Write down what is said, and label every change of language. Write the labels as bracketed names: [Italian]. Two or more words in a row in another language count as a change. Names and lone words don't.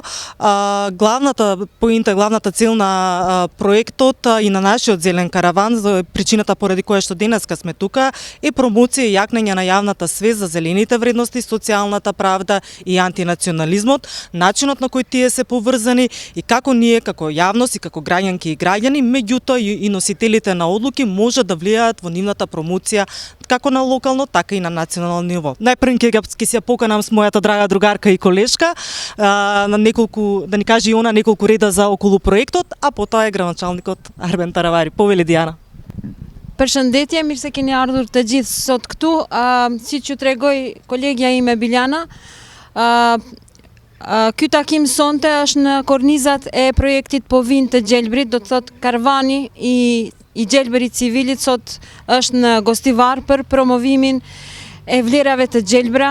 [Macedonian] Главната поинта, главната цел на проектот и на нашиот зелен караван, причината поради која што денеска сме тука, е промоција и јакнење на јавната свест за зелените вредности, социјалната правда и антинационализмот, начинот на кој тие се поврзани и како ние како јавност и како граѓанки и граѓани, меѓутоа и носителите на одлуки може да влијаат во нивната промоција како на локално, така и на национално ниво. Најпрв ќе се поканам с мојата драга другарка и колешка на неколку, да ни каже и она неколку реда за околу проектот, а потоа е градоначалникот Арбен Таравари. Повели Диана. [Albanian] Përshëndetje, mirë se keni ardhur të gjithë sot këtu. Siç ju tregoi kolegja ime Biljana, ky takim sonte është në kornizat e projektit Po Vin të Gjelbrit, do të thotë karavani i Gjelbrit civilit sot është në Gostivar për promovimin e vlerave të gjelbra.